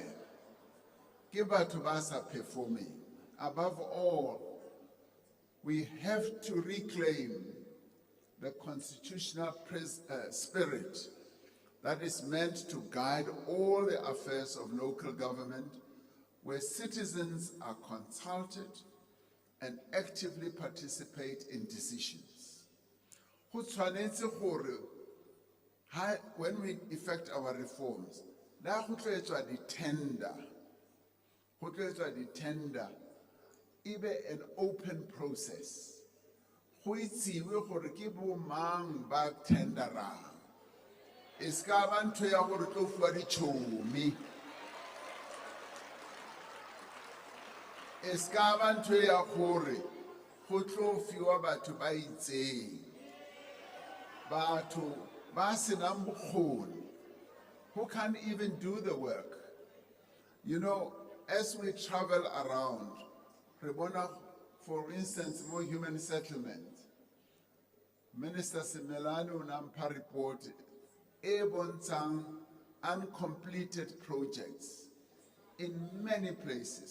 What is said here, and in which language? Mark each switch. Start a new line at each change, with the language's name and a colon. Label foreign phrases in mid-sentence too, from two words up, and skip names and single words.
English: Give her to us performing. Above all, we have to reclaim the constitutional spirit that is meant to guide all the affairs of local government, where citizens are consulted and actively participate in decisions. When we effect our reforms, the tender, even an open process.
Southern Sotho: Go itsiwe gore ke bo mang ba tenderang. E ska ba ntho ya gore tlo fuwa ditšhomi. E ska ba ntho ya gore go tlo fiwa batho ba itseng. Batho ba senang bokgoni,
English: who can't even do the work. You know, as we travel around, for instance, more human settlement. Minister Simelano Nampa reported,Ebontang uncompleted projects in many places.